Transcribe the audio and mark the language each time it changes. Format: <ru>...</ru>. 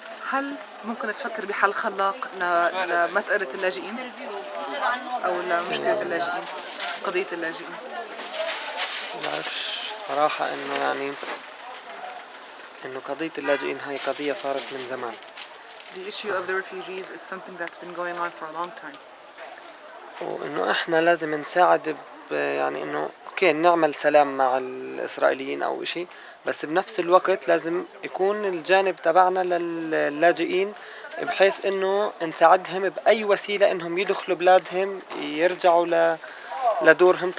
<ar>هل ممكن تفكر بحل خلاق لمسألة اللاجئين أو لمشكلة اللاجئين، قضية اللاجئين؟ ما بعرفش صراحة إنه قضية اللاجئين هاي قضية صارت من زمان.</ar> <en>The issue of the refugees is something that's been going on for a long time.</en> <ar>وإنه إحنا لازم نساعد يعني إنه أوكي نعمل سلام مع الإسرائيليين أو إشي، بس بنفس الوقت لازم يكون الجانب تبعنا للاجئين بحيث إنه نساعدهم بأي وسيلة إنهم يدخلوا بلادهم يرجعوا لدورهم.</ar>